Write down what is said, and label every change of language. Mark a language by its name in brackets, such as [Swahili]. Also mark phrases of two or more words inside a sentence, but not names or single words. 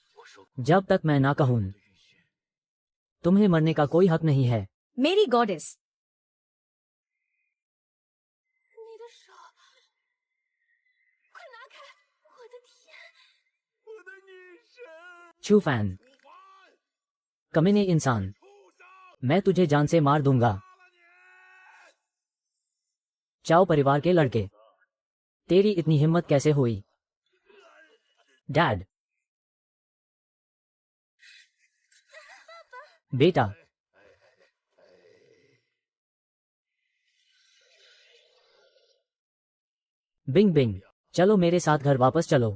[Hindi] जब तक मैं ना कहूँ तुम्हें मरने का कोई हक नहीं है। मेरी गॉडेस। [Chinese] 你的手，快拿开！我的天！我的女神！ [Hindi] छू फैन, कमीने इंसान, मैं तुझे जान से मार दूंगा। चाओ परिवार के लड़के, तेरी इतनी हिम्मत कैसे हुई? डैड, बेटा, बिंग बिंग, चलो मेरे साथ घर वापस चलो।